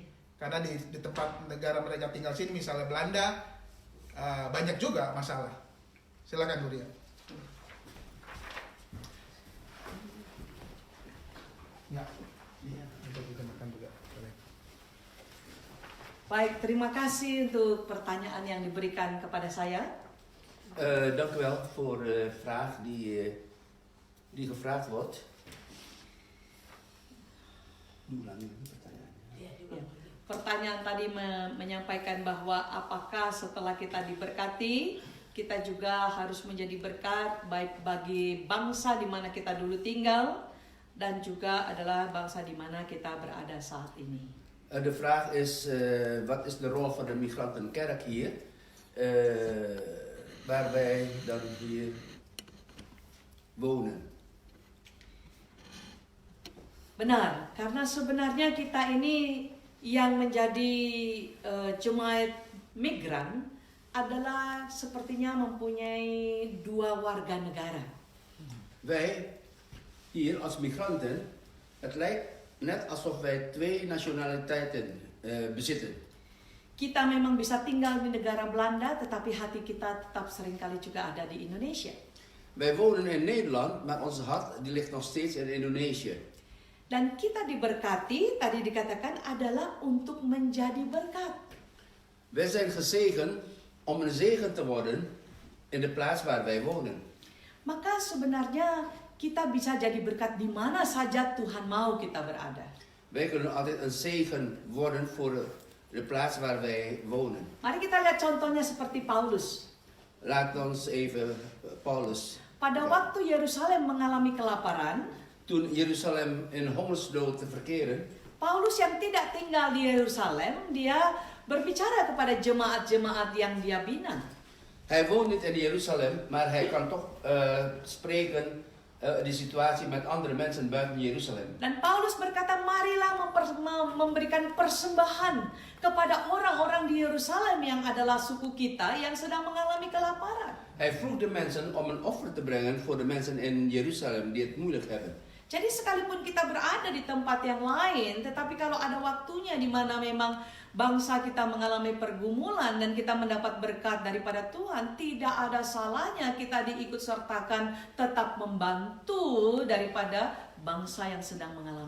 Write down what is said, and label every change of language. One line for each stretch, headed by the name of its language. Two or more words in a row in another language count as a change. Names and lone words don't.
Indonesian: Karena di tempat negara mereka tinggal sini, misalnya Belanda, banyak juga masalah. Silakan Bu Ria. Ya, iya, untuk ditambahkan juga. Baik, terima kasih untuk pertanyaan yang diberikan kepada saya.
Dutch: Dank u wel voor de vraag die gevraagd wordt.
Indonesian: Pertanyaan tadi menyampaikan bahwa apakah setelah kita diberkati, kita juga harus menjadi berkat baik bagi bangsa di mana kita dulu tinggal, dan juga adalah bangsa di mana kita berada saat ini.
Dutch: De vraag is, wat is de rol van de migrantenkerk hier? Waar wij dan hier wonen.
Indonesian: Benar, karena sebenarnya kita ini yang menjadi jemaat migran adalah sepertinya mempunyai dua warga negara.
Dutch: Wij hier als migranten, het lijkt net alsof wij twee nationaliteiten bezitten.
Indonesian: Kita memang bisa tinggal di negara Belanda, tetapi hati kita tetap seringkali juga ada di Indonesia.
Dutch: Wij wonen in Nederland, maar ons hart die ligt nog steeds in Indonesië.
Indonesian: Dan kita diberkati, tadi dikatakan, adalah untuk menjadi berkat.
Dutch: Wij zijn gezegend om een zegen te worden in de plaats waar wij wonen.
Indonesian: Maka sebenarnya kita bisa jadi berkat di mana saja Tuhan mau kita berada.
Dutch: Wij kunnen altijd een zegen worden voor de plaats waar wij wonen.
Indonesian: Mari kita lihat contohnya seperti Paulus.
Dutch: Laat ons even Paulus.
Indonesian: Pada waktu Yerusalem mengalami kelaparan,
Dutch: Toen Jeruzalem in hongersnood te verkeren,
Indonesian: Paulus yang tidak tinggal di Yerusalem, dia berbicara kepada jemaat-jemaat yang dia bina.
Dutch: hij woont niet in Jeruzalem, maar hij kan toch spreken de situatie met andere mensen buiten Jeruzalem.
Indonesian: Dan Paulus berkata, marilah memberikan persembahan kepada orang-orang di Yerusalem yang adalah suku kita yang sedang mengalami kelaparan.
Dutch: Hij vroeg de mensen om een offer te brengen voor de mensen in Jeruzalem die het moeilijk hebben.
Indonesian: Jadi sekalipun kita berada di tempat yang lain, tetapi kalau ada waktunya di mana memang bangsa kita mengalami pergumulan dan kita mendapat berkat daripada Tuhan, tidak ada salahnya kita diikut sertakan tetap membantu daripada bangsa yang sedang mengalami